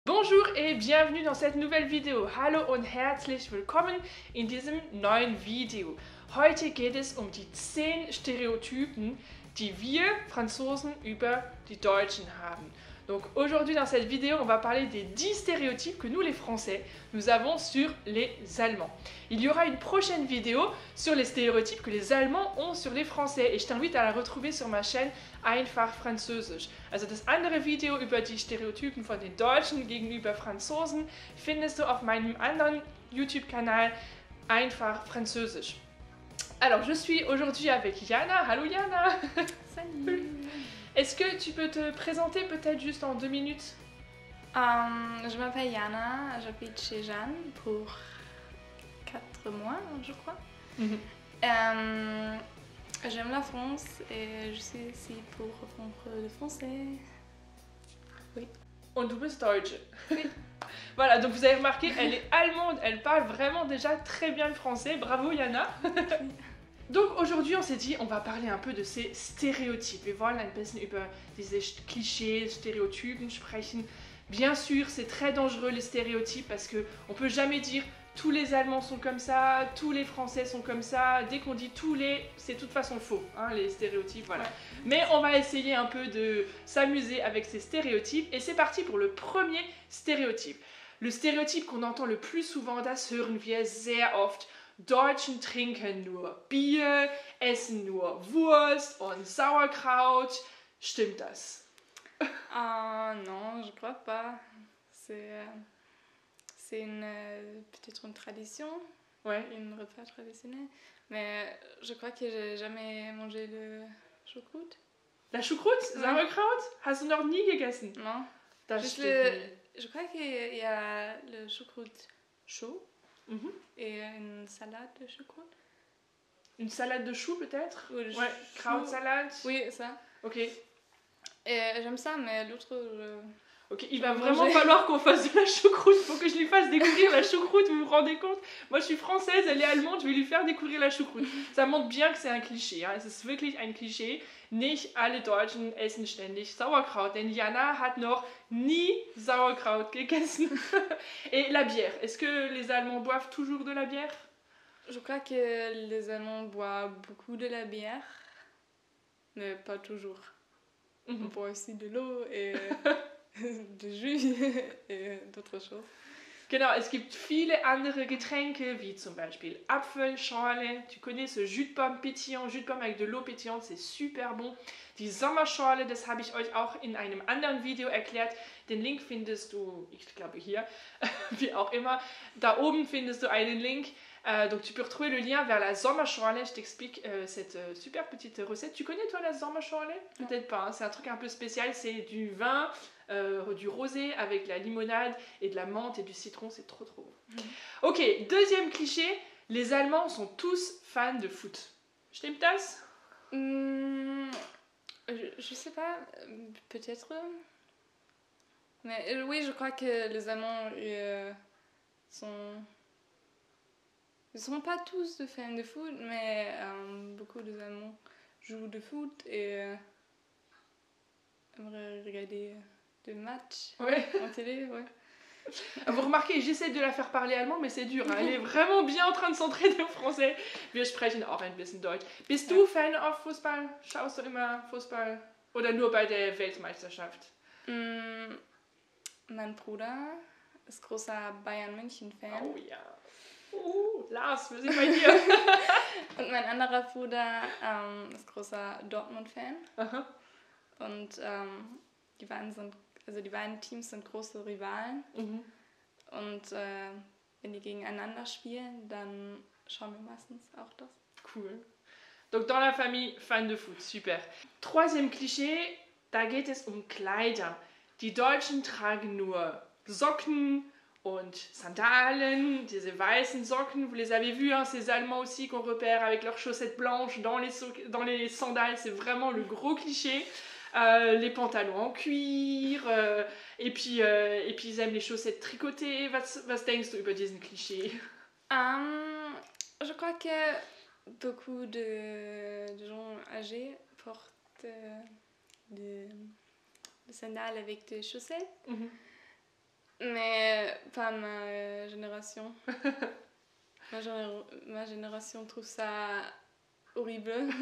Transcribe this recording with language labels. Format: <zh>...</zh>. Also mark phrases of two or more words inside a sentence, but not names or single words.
<fr>Bonjour et bienvenue dans cette nouvelle Video.</fr> <de>Hallo und herzlich willkommen in diesem neuen Video. Heute geht es um die 10 Stereotypen, die wir Franzosen über die Deutschen haben.</de> <fr>Donc aujourd'hui dans cette vidéo, on va parler des 10 stéréotypes que nous les Français, nous avons sur les Allemands. Il y aura une prochaine vidéo sur les stéréotypes que les Allemands ont sur les Français et je t'invite à la retrouver sur ma chaîne Einfach Französisch.</fr> <de>Also das andere Video über die Stereotypen von den Deutschen gegenüber Franzosen findest du auf meinem anderen YouTube-Kanal Einfach Französisch.</de> <fr>Alors je suis aujourd'hui avec Jana.</fr> <de>Hallo Jana.</de> <fr>Salut. Est-ce que tu peux te présenter peut-être juste en 2 minutes? Je m'appelle Jana, j'habite chez Jeanne pour 4 mois, je crois. J'aime la France et je suis ici pour apprendre le français. Oui.</fr> <de>Und du bist Deutsche.</de> <fr>Oui. Voilà, donc vous avez remarqué, elle est allemande, elle parle vraiment déjà très bien le français. Bravo Jana. Donc aujourd'hui on s'est dit on va parler un peu de ces stéréotypes.</fr> <de>Wir wollen ein bisschen über diese Klischees, Stéréotypen sprechen.</de> <fr>Bien sûr c'est très dangereux les stéréotypes parce qu'on peut jamais dire tous les Allemands sont comme ça, tous les Français sont comme ça. Dès qu'on dit tous les, c'est de toute façon faux, hein, les stéréotypes, voilà. Ouais. Mais on va essayer un peu de s'amuser avec ces stéréotypes. Et c'est parti pour le premier stéréotype. Le stéréotype qu'on entend le plus souvent,</fr> <de>das hören wir sehr oft. Deutschen trinken nur Bier, essen nur Wurst und Sauerkraut. Stimmt das?</de> <fr>Non, je crois pas. C'est peut-être une tradition, ouais. Une repas traditionnel. Mais je crois que j'ai jamais mangé le choucroute. La Choucroute?</fr> <de>Sauerkraut? Hast du noch nie gegessen?</de> <fr>Non.</fr> <de>Das</de> <fr>je crois qu'il y a le choucroute chaud. Et une salade de choucroute. Une salade de choux peut-être? Ouais,</fr> <de>Krautsalade.</de> <fr>Oui, ça. Ok. Et j'aime ça, mais l'autre... Ok, il va vraiment falloir qu'on fasse de la choucroute. Faut que je lui fasse découvrir la choucroute, vous vous rendez compte? Moi je suis française, elle est allemande, je vais lui faire découvrir la choucroute. Ça montre bien que c'est un Klischee. Hein.</fr> <de>Es ist wirklich ein Klischee. Nicht alle Deutschen essen ständig Sauerkraut, denn Jana hat noch nie Sauerkraut gegessen.</de> <fr>Et la bière, est-ce que les Allemands boivent toujours de la bière? Je crois que les Allemands boivent beaucoup de la bière, mais pas toujours. On boit aussi de l'eau et de jus et d'autres choses.</fr> <de>Genau, es gibt viele andere Getränke, wie zum Beispiel Apfelschorle.</de> <fr>Tu connais ce jus de pomme pétillant, jus de pomme avec de l'eau pétillante, c'est super bon.</fr> <de>Die Sommerschorle, das habe ich euch auch in einem anderen Video erklärt. Den Link findest du, ich glaube hier, wie auch immer. Da oben findest du einen Link.</de> <fr>Donc tu peux retrouver le lien vers la Sommerschorle. Je t'explique cette super petite recette. Tu connais toi la Sommerschorle? Peut-être pas, hein. C'est un truc un peu spécial, c'est du vin, du rosé avec de la limonade et de la menthe et du citron, c'est trop trop bon. Ok, deuxième cliché, les Allemands sont tous fans de foot. Stimmt das? Je sais pas, peut-être. Mais oui, je crois que les Allemands ils sont pas tous de fans de foot, mais beaucoup de Allemands jouent de foot et aimeraient regarder des matchs en télé, ouais. Vous remarquez, j'essaie de la faire parler allemand, mais c'est dur. Hein. Elle est vraiment bien en train de s'entraîner au français.</fr> <de>Wir sprechen auch ein bisschen Deutsch. Bist du Fan auf Fußball? Schaust du immer Fußball? Oder nur bei der Weltmeisterschaft? Mein Bruder ist großer Bayern München-Fan. Oh ja. Lars, wir sind bei dir. Und mein anderer Bruder ist großer Dortmund-Fan. Aha. Und die beiden Teams sind große Rivalen. Und wenn die gegeneinander spielen, dann schauen wir meistens auch das. Cool.</de> <fr>Donc dans la famille, fan de foot, super.</fr> <de>Troisième Klischee, da geht es um Kleider. Die Deutschen tragen nur Socken und Sandalen, diese weißen Socken,</de> <fr>vous les avez vus, hein, ces Allemands aussi qu'on repère avec leurs chaussettes blanches dans les sandales, c'est vraiment le gros cliché. Les pantalons en cuir, et puis ils aiment les chaussettes tricotées.</fr> <de>Was denkst du über diesen Klischee?</de> <fr>Je crois que beaucoup de gens âgés portent des sandales avec des chaussettes. Mais pas ma génération. Ma génération trouve ça horrible.</fr>